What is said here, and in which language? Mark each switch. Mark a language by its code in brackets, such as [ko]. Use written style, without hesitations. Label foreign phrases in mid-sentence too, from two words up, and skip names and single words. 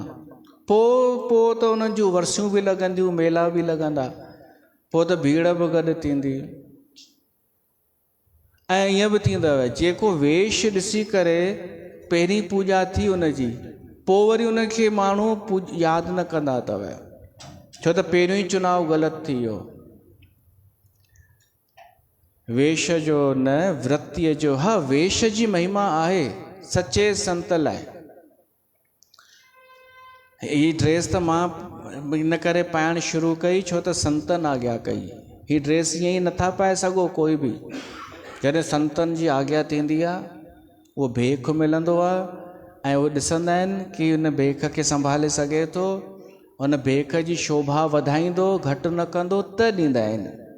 [sd] पोइ त उन्हनि जूं वर्सियूं बि लॻंदियूं, मेला बि लॻंदा, पोइ त भीड़ बि गॾु थींदी। ऐं ईअं बि थींदव जेको वेश ॾिसी करे पहिरीं पूॼा थी उनजी, पोइ वरी उनखे माण्हू यादि न कंदा अथव, छो त पहिरियों ई चुनाव ग़लति थी वियो। वेश जो न वृत्तीअ जो। हा, वेश जी महिमा आहे सचे संत लाइ, ही ड्रेस तो मां इन करे पाइण शुरू कई छो त संतन आज्ञा कई। ही ड्रेस ईअं ई नथा पाए सघो कोई बि। जॾहिं संतन जी आज्ञा थींदी आहे उहो भेख मिलंदो आहे ऐं उहे ॾिसंदा आहिनि कि उन भेख खे संभाले सघे थो, उन भेख जी शोभा वधाईंदो, घटि न कंदो त ॾींदा आहिनि।